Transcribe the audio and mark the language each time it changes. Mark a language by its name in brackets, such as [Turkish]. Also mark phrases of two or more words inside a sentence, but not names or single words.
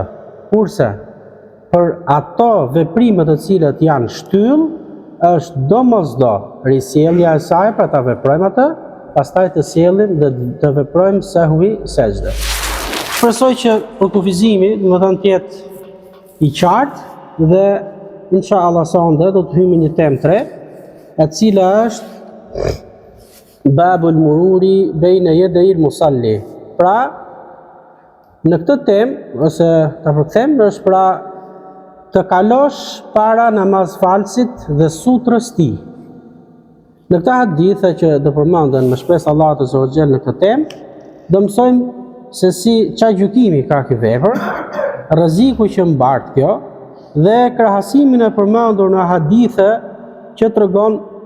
[Albanian] Kurse për ato veprimet të cilat janë shtyll, është domosdo risjellja e saj, pra ta veprojmë atë, pastaj të sjellim dhe të veprojmë sahwi sejdë. Shpresoj që përkufizimi do të jetë i qartë dhe inshallah sonde do të hyjmë një temë tre, e cila është [Arabic] باب المرور بين يدي المصلي. [Albanian] Pra, në këtë temë ose ta përkthem, është pra të kalosh para namazfalësit dhe sutrës tij. Në këtë hadith që do përmenden më shpesh [Arabic] الله عز وجل [Albanian] në këtë temë, do mësojmë se si çfarë gjykimi ka ky vepër, rreziku që mbart kjo, dhe krahasimin e përmendur në hadithe që tregon